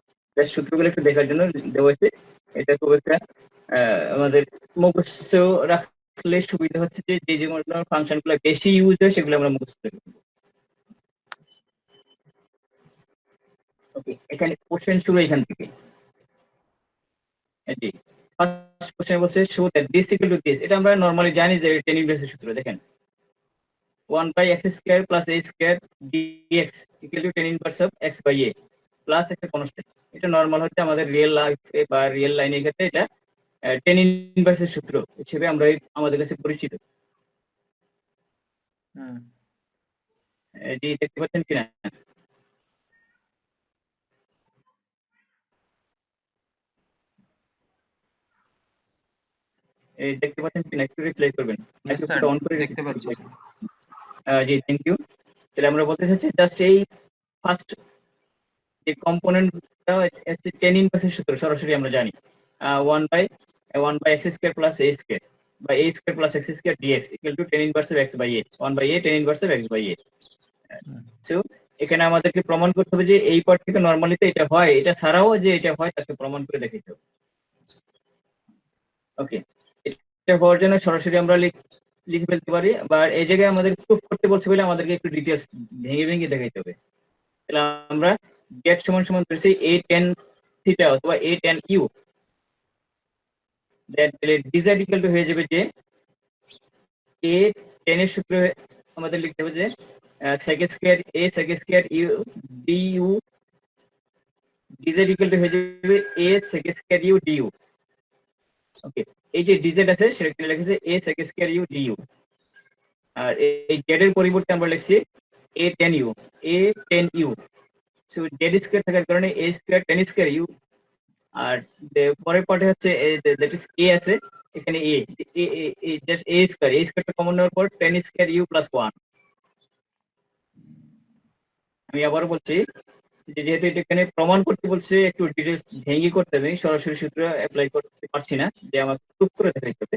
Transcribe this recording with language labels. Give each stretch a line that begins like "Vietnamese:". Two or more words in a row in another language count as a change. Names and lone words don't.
Bangla: জাস্ট সূত্রগুলো একটু দেখার জন্য দেওয়া হয়েছে। এটা খুব একটা আমাদের মুখস্থ রাখলে সুবিধা হচ্ছে যে যে যেগুলো ফাংশনগুলো বেশি ইউজ হয় সেগুলো আমরা মুখস্থ রাখি। ওকে, এখানে কোশ্চেন শুরু এখান থেকে। জি,
English: first question
Bangla: বলছে
English: show that this equal to this.
Bangla: এটা আমরা নরমালি জানি যে
English: tan inverse-er
Bangla: সূত্র।
English: দেখেন 1 by x square plus a square dx equal to tan inverse of x by a প্লাস একটা কনস্ট্যান্ট।
Bangla: এটা নরমাল হচ্ছে আমাদের
English: real life-e
Bangla: বা
English: real line-er
Bangla: ক্ষেত্রে এটা
English: tan inverse-er
Bangla: সূত্র হিসেবে আমরা আমাদের কাছে পরিচিত। জি, দেখতে পাচ্ছেন কিনা? এই দেখতে পাচ্ছেন কিনা, একটু রিপ্লাই করবেন। মাইক্রোফোনটা অন করে দেখতে পাচ্ছি। জি, থ্যাংক ইউ। তাহলে আমরা বলতে চাচ্ছি জাস্ট এই ফার্স্ট যে কম্পোনেন্টটা হচ্ছে টেন ইনভার্সের সূত্র সরাসরি আমরা জানি
English: 1 by x square plus a square by a square plus x square dx equal to tan inverse of x by a 1 by a tan inverse of x by a।
Bangla: সো এখানে আমাদেরকে প্রমাণ করতে হবে যে এই পার্ট থেকে নরমালিতে এটা হয়, এটা ছাড়াও যে এটা হয় তাকে প্রমাণ করে দেখাইতে হবে। ওকে, এটা হওয়ার জন্য সরাসরি আমরা লিখে ফেলতে পারি, বা এই জায়গায় আমাদের প্রুফ করতে বলছে বলে আমাদেরকে একটু ডিটেইলস ভেঙে ভেঙে দেখাইতে হবে। তাহলে আমরা গেট সমান সমান ধরেছি
English: a tan theta
Bangla: অথবা a tan u,
English: that dz equal to
Bangla: হয়ে যাবে যে a tan এর সূত্র আমাদের লিখতে হবে যে
English: sec square a sec square u du, dz equal to
Bangla: হয়ে যাবে
English: a sec square u du.
Bangla: ওকে, এই যে dz আছে সেটা এখানে লিখেছে
English: a sec square u du,
Bangla: আর এই z এর পরিবর্তে আমরা লিখছি a tan u, a tan u। সো
English: z square
Bangla: থাকার কারণে
English: a square tan square u,
Bangla: আর পরের পার্টে হচ্ছে
English: that is a
Bangla: আছে, এখানে a জাস্ট a স্কয়ারটা কমন নেওয়ার পর
English: tan square u plus 1.
Bangla: আমি আবার বলছি যে যেহেতু এটা এখানে প্রমাণ করতে বলছে একটু ডিটেইলস ভেঙে করতে হবে, সরাসরি সূত্র অ্যাপ্লাই করতে পারছি না, যে আমাকে প্রুফ করে দেখাইতে হবে।